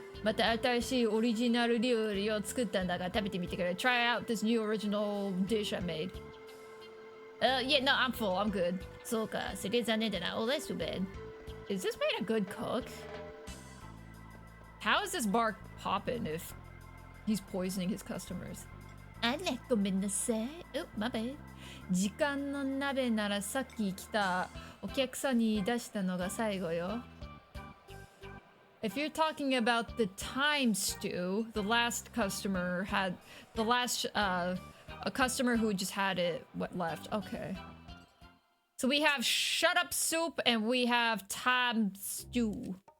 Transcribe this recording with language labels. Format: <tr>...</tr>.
<ja>また新しいオリジナル料理を作ったんだから食べてみてくれ。</ja> <en>Try out this new original dish I made. Yeah, no, I'm full. I'm good.</en> <ja>そうか、それ残念だな。</ja> <en>Oh, that's too bad. Is this man a good cook? How is this bar popping if he's poisoning his customers?</en> <ja>あら、ごめんなさい。</ja> <en>Oh, my bad.</en> <ja>時間の鍋ならさっき来たお客さんに出したのが最後よ。</ja> <en>If you're talking about the time stew, the last customer had a customer who just had it left. Okay. So we have shut up soup and we have time stew.</en>